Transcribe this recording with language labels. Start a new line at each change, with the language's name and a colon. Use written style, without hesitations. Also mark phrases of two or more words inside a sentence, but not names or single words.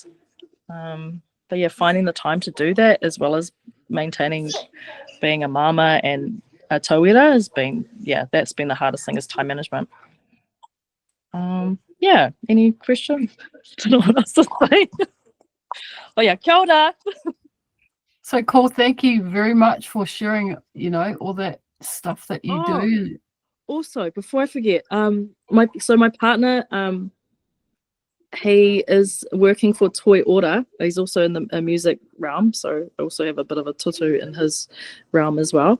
English: But yeah, finding the time to do that as well as maintaining being a mama and a tauira has been, that's been the hardest thing, is time management. Yeah, any questions? I don't know what else to say. Oh yeah,
Māori: kia ora.
English: So cool. Thank you very much for sharing, all that stuff that you Oh. do. Also, before I forget, my partner, he is working for Toi Ora. He's also in the music realm, so I also have a bit of a tutu in his realm as well.